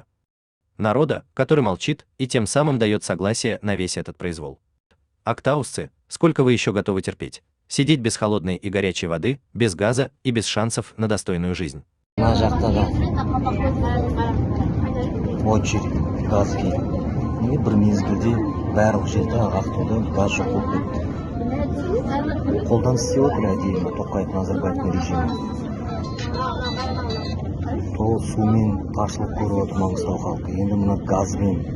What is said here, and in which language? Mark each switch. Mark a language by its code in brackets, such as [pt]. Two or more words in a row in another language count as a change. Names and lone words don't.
[ru] Народа, который молчит и тем самым дает согласие на весь этот произвол. Актаусцы, сколько вы еще готовы терпеть? Сидеть без холодной и горячей воды, без газа и без шансов на достойную жизнь. Очередь газге. [kk] Бір мезгілде барлық жерде Ақтауда газ жоқ болып кетті. Қолдан істеп отыр әдейі Тоқаев Назарбаевтың режимі. Толық сумен таршылық көріп отыр Маңғыстау халқы. Енді мына газбен.